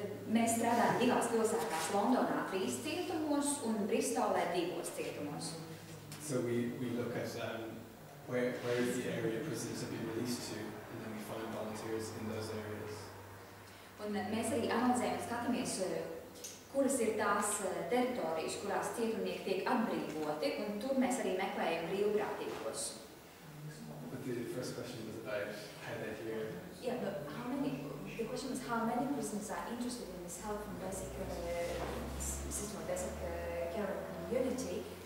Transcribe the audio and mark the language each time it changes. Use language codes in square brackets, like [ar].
[lv] Mēs strādājam 2 pilsētās, Londonā 3 cietumos un Bristolē 2 cietumos. [en] So we look at where is the area prisoners have been released to, and then we find volunteers in those areas. [lv] Un mēs arī analizējam un skatāmies, kuras ir tās teritorijas, kurās cietumnieki tiek atbrīvoti, un tur mēs arī meklējam brīvprātīgos. [en] But the first question was about how they hear. Yeah, but the question was how many prisoners are interested in this health and basic system of basic care community.